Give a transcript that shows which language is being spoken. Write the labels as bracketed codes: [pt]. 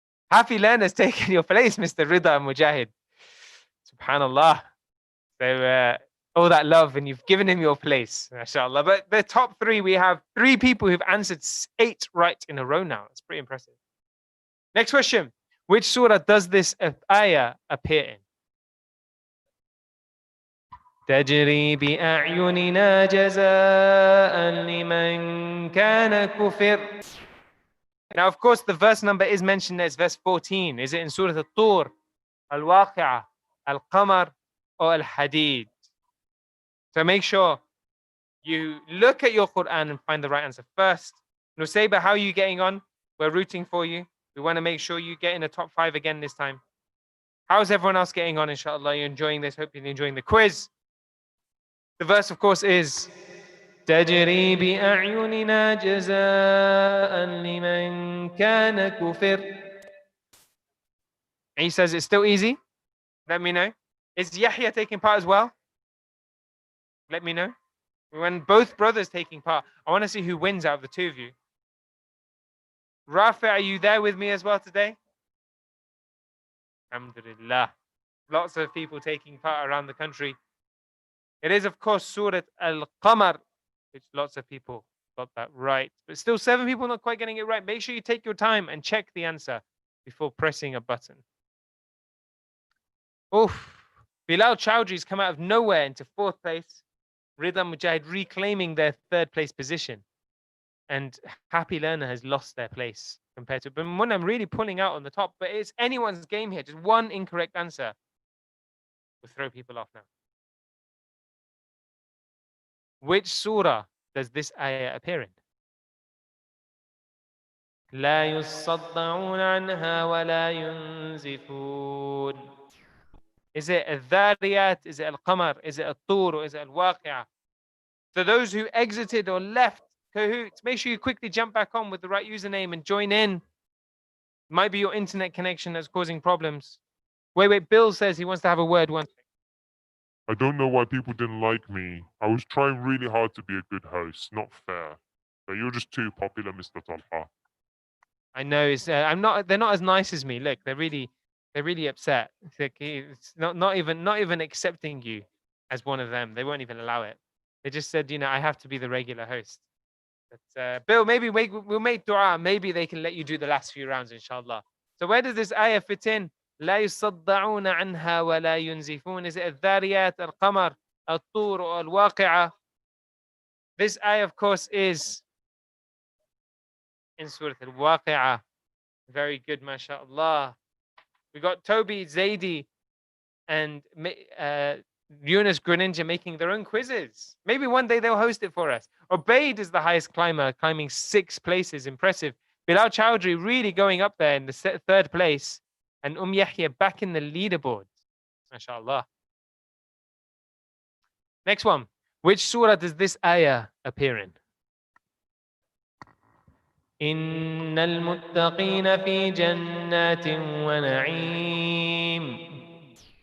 [en] Happy Learner's taking your place, Mr. Rida Mujahid. Subhanallah. So all that love and you've given him your place, mashallah. But the top 3, we have 3 people who've answered 8 right in a row now. That's pretty impressive. Next question. Which surah does this ayah appear in? [ar] تجري بأعيننا جزاء لمن كان كفر. [en] Now, of course, the verse number is mentioned there. It's verse 14. Is it in Surah Al-Tur, Al-Waqi'ah, Al-Qamar, or Al-Hadid? So make sure you look at your Quran and find the right answer first. Nusayba, how are you getting on? We're rooting for you. We want to make sure you get in the top 5 again this time. How's everyone else getting on, inshallah? You're enjoying this. Hope you're enjoying the quiz. The verse, of course, is [ar] تجري بأعيننا جزاء لمن كان كفر. [en] He says it's still easy. Let me know. Is Yahya taking part as well? Let me know. When both brothers taking part, I want to see who wins out of the 2 of you. Rafi, are you there with me as well today? Alhamdulillah. Lots of people taking part around the country. It is, of course, Surah Al-Qamar, which lots of people got that right. But still 7 people not quite getting it right. Make sure you take your time and check the answer before pressing a button. Oof. Bilal Chowdhury's come out of nowhere into 4th place. Rida Mujahid reclaiming their 3rd place position. And Happy Learner has lost their place compared to. But I'm really pulling out on the top. But it's anyone's game here. Just one incorrect answer will throw people off now. Which surah does this ayah appear in? [ar] لا يصدعون عنها ولا ينزفون. [en] Is it الذاريات? Is it القمر? Is it الطور? Or is it الواقعة? So those who exited or left Cahoots, make sure you quickly jump back on with the right username and join in. Might be your internet connection that's causing problems. Wait, Bill says he wants to have a word once. I don't know why people didn't like me. I was trying really hard to be a good host. Not fair. But you're just too popular, Mr. Talha. I know I'm not. They're not as nice as me. Look, they're really upset. It's like, it's not even accepting you as one of them. They won't even allow it. They just said, I have to be the regular host. But Bill, maybe we'll make dua. Maybe they can let you do the last few rounds, inshallah. So where does this ayah fit in? [ar] لا يصدعون عنها ولا ينزفون. [en] Is it [ar] الذاريات, القمر, الطور, or الواقعة? [en] This ayah, of course, is in Surah Al-Waqi'ah. Very good, mashallah. We got Toby, Zaidi, and Yunus Greninja making their own quizzes. Maybe one day they'll host it for us. Ubaid is the highest climber, climbing 6 places. Impressive. Bilal Chowdhury really going up there in the 3rd place. And Yahya back in the leaderboard. MashaAllah. Next one. Which surah does this ayah appear in? [ar] إن المتقين في جنات ونعيم.